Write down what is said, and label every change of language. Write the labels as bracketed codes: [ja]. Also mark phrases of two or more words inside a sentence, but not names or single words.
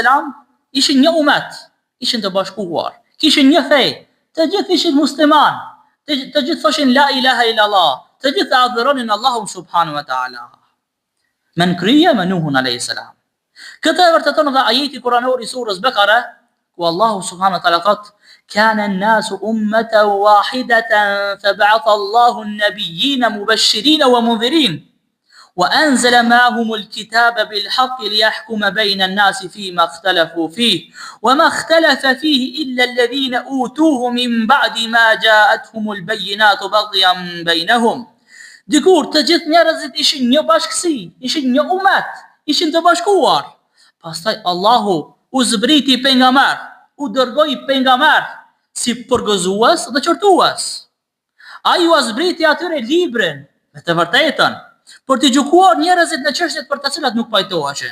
[sq] ishin një umet, ishin të bashkuar, kishin një fe, të gjithë ishin musliman, të gjithë thoshin [ar] لا إله إلا الله, [sq] të gjithë adhuronin Allahun [ar] سبحانه وتعالى. [sq] Me nëkrije me Nuhun a.s. Këtë e vërteton dhe ajeti kuranor i surës Bekare, ku Allahu [ar] سبحانه وتعالى [sq] thot: [ar] "كان الناس أمة واحدة فبعث الله النبيين مبشرين ومنذرين وأنزل معهم الكتاب بالحق ليحكم بين الناس فيما اختلفوا فيه وما اختلف فيه إلا الذين أوتوه من بعد ما جاءتهم البينات بغيا بينهم." [sq] Dikur të gjithë njerëzit ishin një bashkësi, ishin një umet, ishin të bashkuar. Pastaj Allahu u zbriti pejgamber, u dërgoi pejgamber si përgëzues dhe qortues. Ai u zbriti atyre librin me të vërtetën, për të gjykuar njerëzit në çështjet për të cilat nuk pajtoheshin.